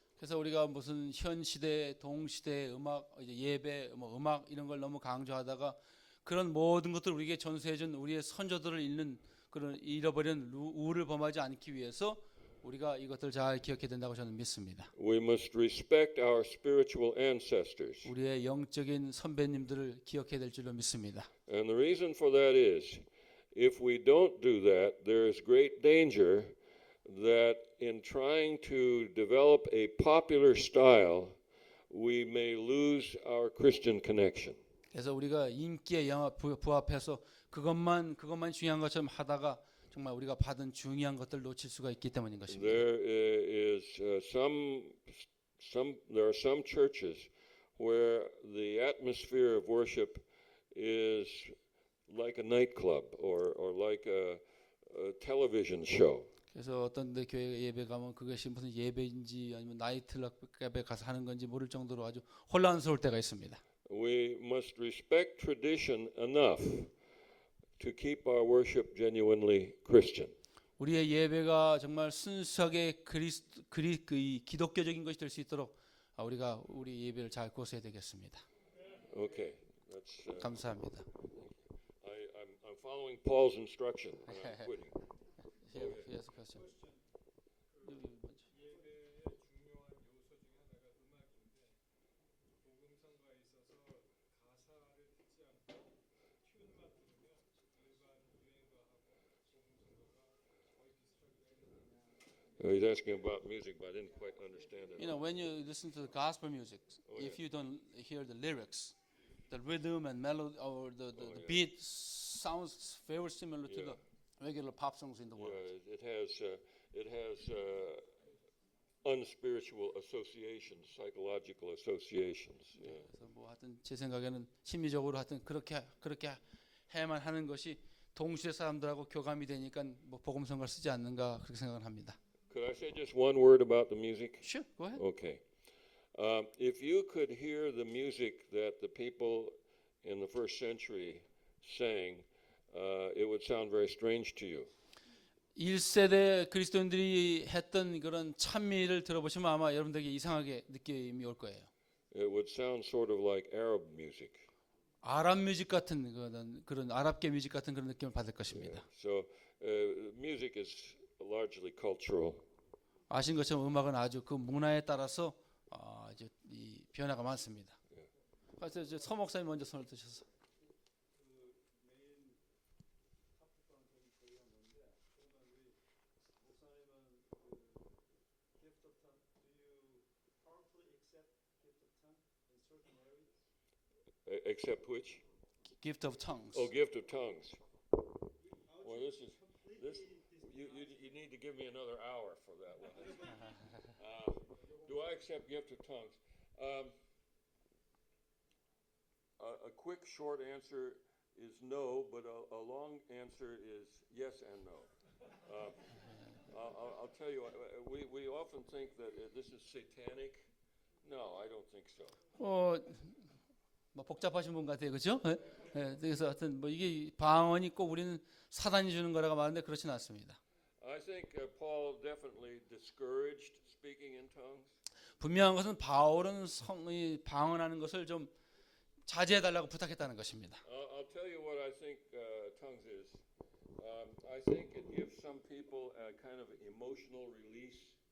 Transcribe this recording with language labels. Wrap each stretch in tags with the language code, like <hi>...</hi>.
<ko>그래서 우리가 무슨 현 시대, 동시대 음악, 예배, 음악 이런 걸 너무 강조하다가 그런 모든 것들을 우리에게 전수해준 우리의 선조들을 잃는 그런 잃어버린 우를 범하지 않기 위해서 우리가 이것들 잘 기억해야 된다고 저는 믿습니다.</ko> <en>We must respect our spiritual ancestors.</en> <ko>우리의 영적인 선배님들을 기억해야 될 줄로 믿습니다.</ko> <en>And the reason for that is, if we don't do that, there is great danger that in trying to develop a popular style, we may lose our Christian connection.</en> <ko>그래서 우리가 인기에 부합해서 그것만 중요한 것처럼 하다가 정말 우리가 받은 중요한 것들 놓칠 수가 있기 때문인 것입니다.</ko> <en>There are some churches where the atmosphere of worship is like a nightclub or like a television show.</en> <ko>그래서 어떤 데 교회 예배 가면 그것이 무슨 예배인지 아니면 나이트클럽에 가서 하는 건지 모를 정도로 아주 혼란스러울 때가 있습니다.</ko> <en>We must respect tradition enough to keep our worship genuinely Christian.</en> <ko>우리의 예배가 정말 순수하게 기독교적인 것이 될 수 있도록 우리가 우리 예배를 잘 고수해야 되겠습니다.</ko> <en>Okay, that's.</en> <ko>감사합니다.</ko> <en>I'm following Paul's instruction. And I'm quitting. Yes, question. He's asking about music, but I didn't quite understand it. You know, when you listen to the gospel music, if you don't hear the lyrics, the rhythm and melody or the beat sounds very similar to the regular pop songs in the world. It has unspiritual associations, psychological associations. Yeah.</en> <ko>그래서 뭐 하여튼 제 생각에는 심리적으로 하여튼 그렇게 해야만 하는 것이 동시대 사람들하고 교감이 되니까 뭐 복음성가를 쓰지 않는가 그렇게 생각을 합니다.</ko> <en>Could I say just one word about the music? Sure, go ahead. Okay. If you could hear the music that the people in the first century sang, it would sound very strange to you.</en> <ko>1세대 그리스도인들이 했던 그런 찬미를 들어보시면 아마 여러분들에게 이상하게 느낌이 올 거예요.</ko> <en>It would sound sort of like Arab music.</en> <ko>아랍 뮤직 같은 그런 아랍계 뮤직 같은 그런 느낌을 받을 것입니다.</ko> <en>So music is largely cultural.</en> <ko>아신 것처럼 음악은 아주 그 문화에 따라서 이제 이 변화가 많습니다. 그래서 이제 서 목사님 먼저 손을 드셔서.</ko> <en>Except which? Gift of tongues. Oh, gift of tongues. Well, this. You need to give me another hour for that one. Do I accept gift of tongues? A quick, short answer is no, but a long answer is yes and no. I'll tell you. We often think that this is satanic. No, I don't think so.</en> <ko>뭐 복잡하신 분 같아요, 그렇죠? 그래서 하여튼 뭐 이게 방언이 꼭 우리는 사단이 주는 거라고 말하는데 그렇지는 않습니다.</ko> <en>I think Paul definitely discouraged speaking in tongues.</en> <ko>분명한 것은 바울은 성이 방언하는 것을 좀 자제해 달라고 부탁했다는 것입니다.</ko> <en>I'll tell you what I think tongues is. I think it gives some people a kind of emotional release.</en>